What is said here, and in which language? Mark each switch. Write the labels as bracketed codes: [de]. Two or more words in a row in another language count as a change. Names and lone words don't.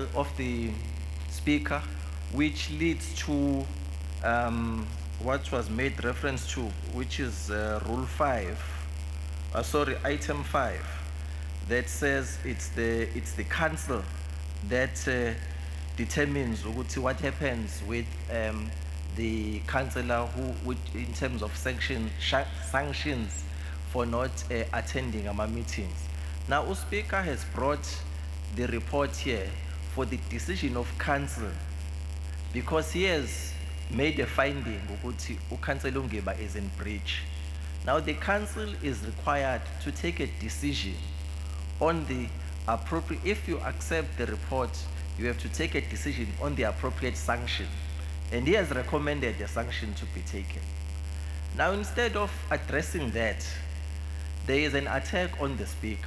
[en] of the speaker, which leads to what was made reference to, which is Rule 5, item 5, that says it's the council that determines ukuthi what happens with the councillor which in terms of sanctions for not attending our meetings. Now, Speaker has brought the report here for the decision of council because he has made a finding ukuthi uCouncillor Ungiba is in breach. Now, the council is required to take a decision on the appropriate, if you accept the report, you have to take a decision on the appropriate sanction. And he has recommended the sanction to be taken. Now, instead of addressing that, there is an attack on the speaker.